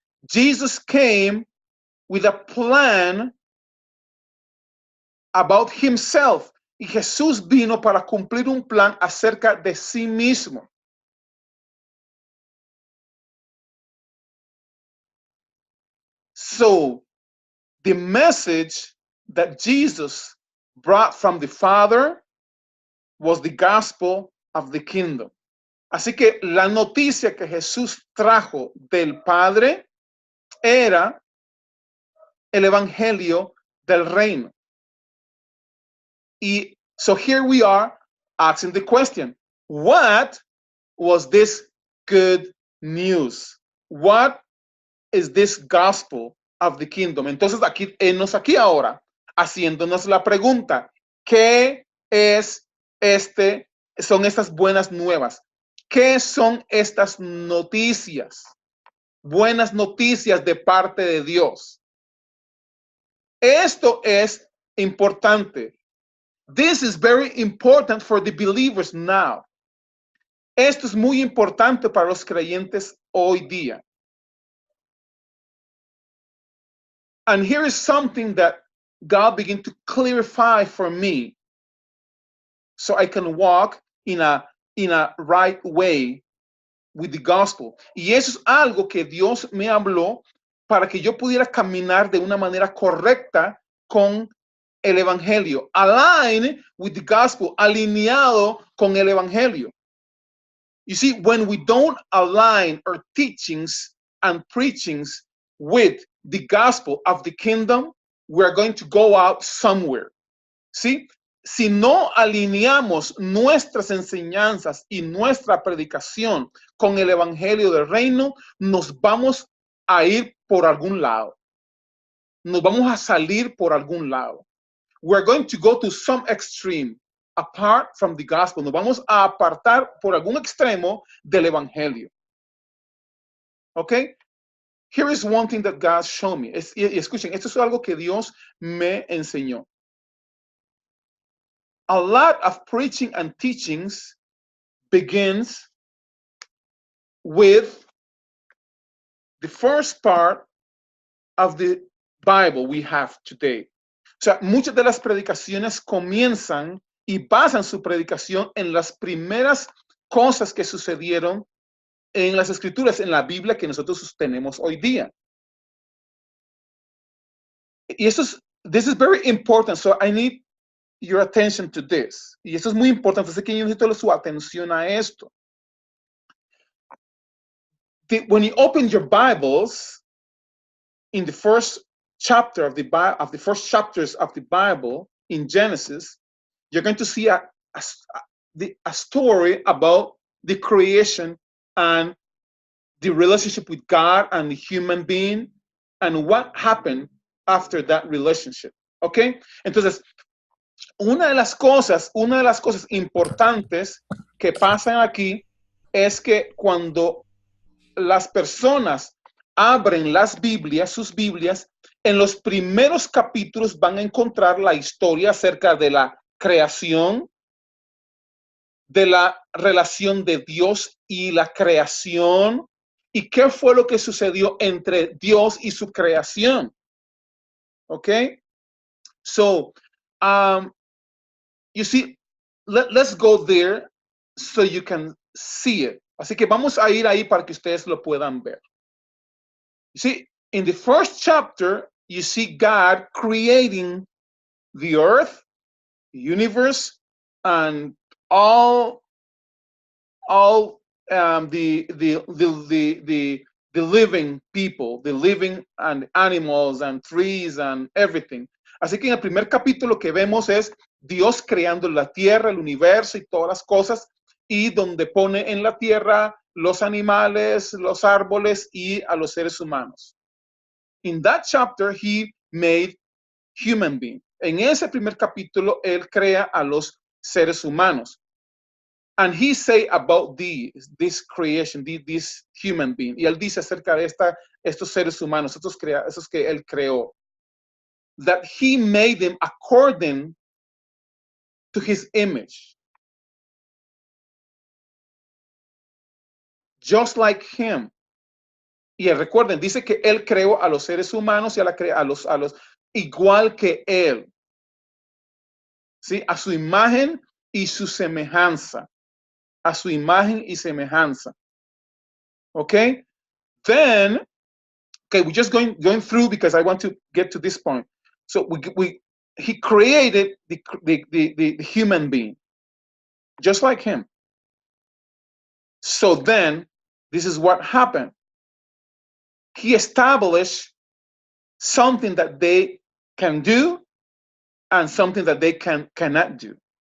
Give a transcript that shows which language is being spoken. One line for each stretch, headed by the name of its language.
English: Jesus came with a plan about himself.
Spanish: Y Jesús vino para cumplir un plan acerca de sí mismo.
English: So, the message that Jesus brought from the Father was the gospel of the kingdom.
Spanish: Así que la noticia que Jesús trajo del Padre era el evangelio del reino.
English: Y so here we are asking the question, what was this good news? What is this gospel of the kingdom?
Spanish: Entonces aquí ahora haciéndonos la pregunta, ¿qué es son estas buenas nuevas? ¿Qué son estas noticias? Buenas noticias de parte de Dios. Esto es importante.
English: This is very important for the believers now.
Spanish: Esto es muy importante para los creyentes hoy día.
English: And here is something that God began to clarify for me so I can walk in a right way with the gospel.
Spanish: Y eso es algo que Dios me habló para que yo pudiera caminar de una manera correcta con el evangelio.
English: Align with the gospel,
Spanish: alineado con el evangelio.
English: You see, when we don't align our teachings and preachings with the gospel of the kingdom, we're going to go out somewhere.
Spanish: ¿Sí? Si no alineamos nuestras enseñanzas y nuestra predicación con el evangelio del reino, nos vamos a ir por algún lado. Nos vamos a salir por algún lado.
English: We're going to go to some extreme apart from the gospel.
Spanish: Nos vamos a apartar por algún extremo del evangelio.
English: Okay? Here is one thing that God showed me.
Spanish: Escuchen, esto es algo que Dios me enseñó.
English: A lot of preaching and teachings begins with the first part of the Bible we have today.
Spanish: O sea, muchas de las predicaciones comienzan y basan su predicación en las primeras cosas que sucedieron en las escrituras, en la Biblia que nosotros tenemos hoy día.
English: Y this is very important, so I need your attention to this.
Spanish: Y esto es muy importante, así que yo necesito su atención a esto.
English: When you open your Bibles, in the first chapter of the first chapters of the Bible in Genesis, you're going to see a story about the creation and the relationship with God and the human being and what happened after that relationship. Okay?
Spanish: Entonces, una de las cosas importantes que pasan aquí es que cuando las personas abren las Biblias, sus Biblias, en los primeros capítulos van a encontrar la historia acerca de la creación, de la relación de Dios y la creación, y qué fue lo que sucedió entre Dios y su creación.
English: Okay? So, you see, let's go there so you can see it.
Spanish: Así que vamos a ir ahí para que ustedes lo puedan ver.
English: You see, in the first chapter, you see God creating the earth, the universe, and all the living people, the living and animals and trees and everything.
Spanish: Así que en el primer capítulo que vemos es Dios creando la tierra, el universo y todas las cosas, y donde pone en la tierra los animales, los árboles y a los seres humanos.
English: In that chapter, he made human being.
Spanish: En ese primer capítulo, él crea a los seres humanos.
English: And he say about this creation, this human being.
Spanish: Y él dice acerca de estos seres humanos, esos que él creó,
English: that he made them according to his image. Just like him.
Spanish: Y recuerden, dice que él creó a los seres humanos y a los igual que él. ¿Sí? A su imagen y su semejanza. A su imagen y semejanza. Okay?
English: Then, okay, we're just going through because I want to get to this point. So he created the human being, just like him. So then, this is what happened. He established something that they can do and something that they cannot do.